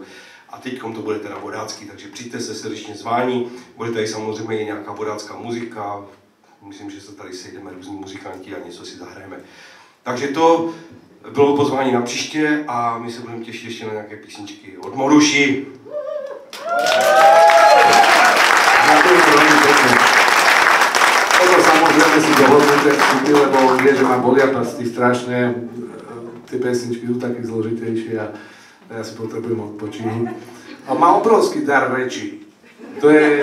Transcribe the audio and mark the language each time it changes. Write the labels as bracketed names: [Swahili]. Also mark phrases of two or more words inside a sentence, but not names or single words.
[Czech] A teďkom to bude teda vodácký, takže přijďte se srdečně zváni, bude tady samozřejmě i nějaká vodácká muzika, myslím, že se tady sejdeme různí muzikanti a něco si zahrajeme. Takže to bylo pozvání na příště a my se budeme těšit ještě na nějaké písničky od Moruši. [Slovak] Ďakujem veľmi pekne. Toto samozrejme si dohodnúte vstupy, lebo vie, že ma bolia prsty strašne. Tie pesničky sú také zložitejšie a ja si potrebujem odpočinúť. A má obrovský dar reči. To je...